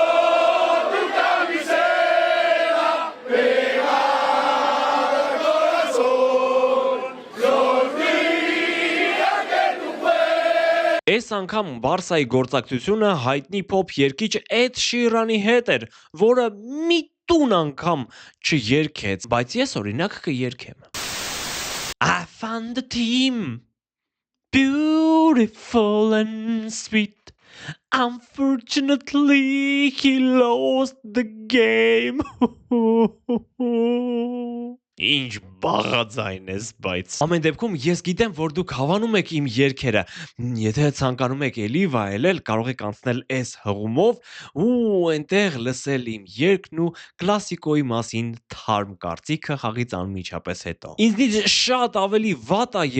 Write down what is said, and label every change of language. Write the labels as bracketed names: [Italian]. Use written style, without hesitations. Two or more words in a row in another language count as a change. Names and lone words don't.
[Armenian] Այս անգամ Բարսայի գործակցությունը հայտնի փոփ երգիչ Էդ Շիրանի հետ էր, որը մի տուն անգամ չերգեց, բայց ես օրինակ կերգեմ։ [English] I found the team beautiful and sweet. Unfortunately he lost the game. [Armenian] Ինչ բաղաձայն ես, բայց ամեն դեպքում ես գիտեմ, որ դուք հավանում եք իմ երգերը։ Եթե ցանկանում եք էլի վայելել, կարող եք անցնել այս հղումով ու այնտեղ լսել իմ երգն ու կլասիկոյի մասին թարմ կարծիքը խաղից անմիջապես հետո։ Ինձնից շատ ավելի վատ է